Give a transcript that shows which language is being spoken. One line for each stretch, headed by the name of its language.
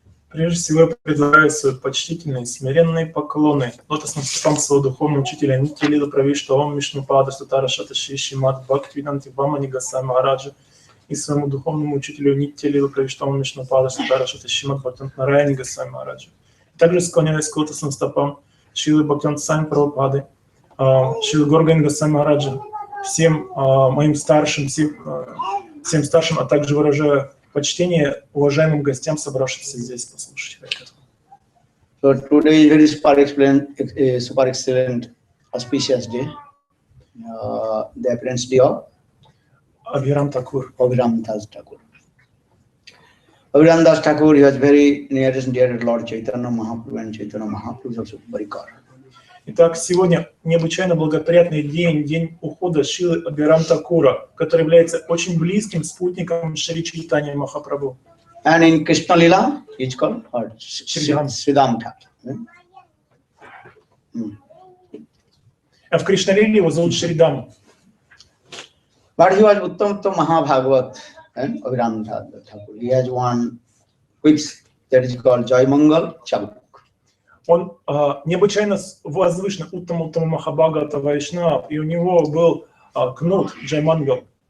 Russian: Прежде всего, я предлагаю свои почтительные, смиренные поклоны лотосным стопам своего духовного учителя Нитья-лила Правиштавам Вишнупада Сутара Шаташи Шримад Бхактивиданти Вамани Госвами Махараджа и своему духовному учителю Нитья-лила Правиштавам Вишнупада Сутара Шаташи Шримад Бхактивиданти Нараяни Госвами Махараджа. Также склоняюсь к лотосным стопам Шрилы Бхактивиданти Сами Прабхупады, Шрилы Горгани Госвами Махараджа, всем моим старшим, всем старшим, а также выражаю почтение уважаемым гостям, собравшимся здесь послушать.
English: So today is very super excellent, auspicious day. The appearance day of Abhiram Thakur. Abhiram Das Thakur. Abhiram Das Thakur, he was very nearest and dear to Lord Chaitanya Mahaprabhu, and Chaitanya Mahaprabhu is also very car.
Russian: Итак, сегодня необычайно благоприятный день, день ухода Шрилы Абхирам Такура, который является очень близким спутником Шри Чайтанья Махапрабху.
English: And in Krishna Lila, it's called Sridham Thakur.
Russian: А в Кришналиле его зовут Шридам.
English: But he was Uttam Mahabhagavat, and Abhiram Thakur. He has one whips that is called Joy Mangal Chabuk.
Russian: Он необычайно возвышен Уттама Махабхагавата Вайшнав, и у него был кнут Джаймангал.